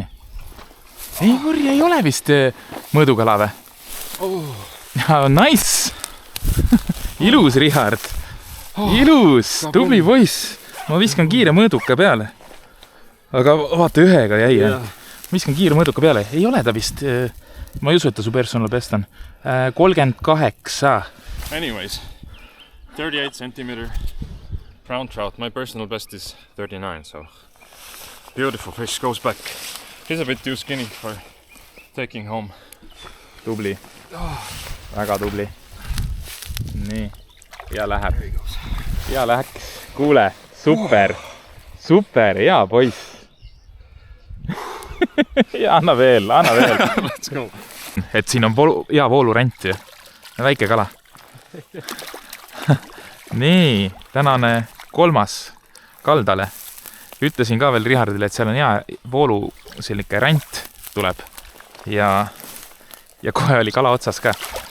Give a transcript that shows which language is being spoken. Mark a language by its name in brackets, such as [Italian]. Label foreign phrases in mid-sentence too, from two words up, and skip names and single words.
[Estonian] Ei, Võrri ei ole vist mõõdukala või? Nice! Ilus, Richard! Ilus! Tubli poiss! Ma viskan kiire mõõduka peale. Aga vaata, ühega jäi. Viskan kiire mõõduka peale. Ei ole ta vist... Ma ei usu, et ta su [English] personal best [Estonian] on. 38. [English] Anyways, 38 centimeter brown trout. My personal best is 39, so beautiful fish goes back. He's a bit too skinny for taking home. [Estonian] Tubli. Väga tubli. Nii. Ja läheb. Ja läks. Kuule, super. Super, hea poiss. Ja anna veel. [English] Let's go. [Estonian] Et siin on hea voolurent ja väike kala. Nii, tänane 3. kaldale. Ütlesin ka veel Richardile, et seal on hea voolu selline rant tuleb ja kohe oli kala otsas ka.